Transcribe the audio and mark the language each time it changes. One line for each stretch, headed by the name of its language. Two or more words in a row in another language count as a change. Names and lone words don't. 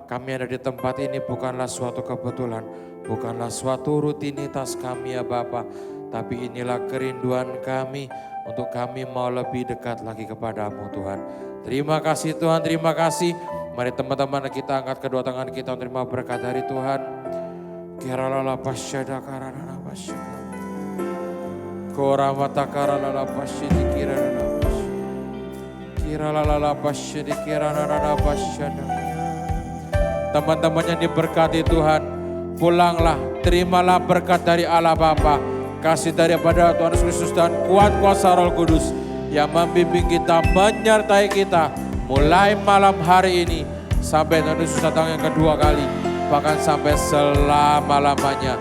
Indonesian: Kami ada di tempat ini bukanlah suatu kebetulan. Bukanlah suatu rutinitas kami ya Bapa. Tapi inilah kerinduan kami. Untuk kami mau lebih dekat lagi kepada-Mu Tuhan. Terima kasih Tuhan, terima kasih. Mari teman-teman kita angkat kedua tangan kita untuk terima berkat dari Tuhan. Kiralala pasyada karana pasyada. Koramata karalala pasyidi kirana pasyada. Kiralala pasyidi kirana pasyada. Teman-teman yang diberkati Tuhan, pulanglah, terimalah berkat dari Allah Bapa, kasih daripada Tuhan Yesus Kristus dan kuat kuasa Roh Kudus yang membimbing kita, menyertai kita mulai malam hari ini sampai Tuhan Yesus datang yang kedua kali, bahkan sampai selama-lamanya.